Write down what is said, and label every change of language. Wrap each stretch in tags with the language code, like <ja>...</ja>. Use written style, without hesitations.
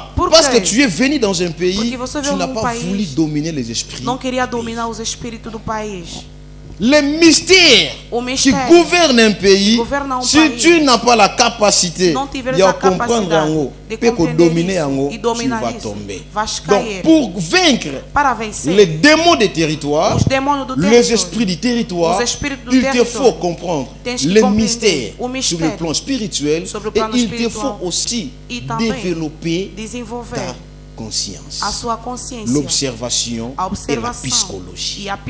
<fr>Parce que tu es venu dans un pays, tu n'as pas voulu dominer les esprits.</fr> <pt>Não queria dominar os espíritos do país.</pt> <fr>Les mystères qui gouvernent un pays, si tu n'as pas la capacité de comprendre de dominer, tu vas tomber. Donc pour vaincre les démons des territoires, les esprits du territoire, il te faut comprendre les mystères sur le plan spirituel et il te faut aussi développer ta conscience, l'observation et la psychologie.</fr>